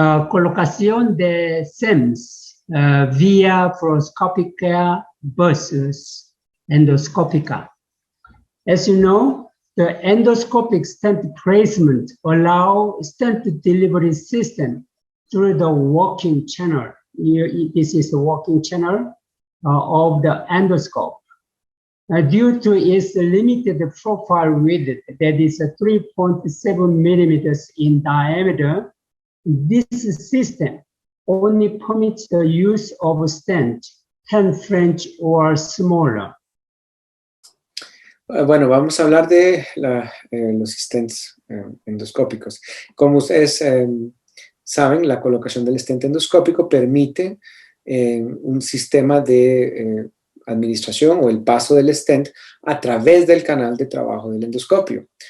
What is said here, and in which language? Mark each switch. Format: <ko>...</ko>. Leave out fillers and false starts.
<es>Colocación de SEMS vía fluoroscópica versus endoscópica.</es> <en>As you know, the endoscopic stent placement allows stent delivery system through the walking channel. This is the walking channel of the endoscope. Due to its limited profile width, that is 3.7 millimeters in diameter, this system only permits the use of a stent 10 French or smaller.</en> <es>Bueno, vamos a hablar de los stents endoscópicos. Como ustedes saben, la colocación del stent endoscópico permite un sistema de administración o el paso del stent a través del canal de trabajo del endoscopio.</es>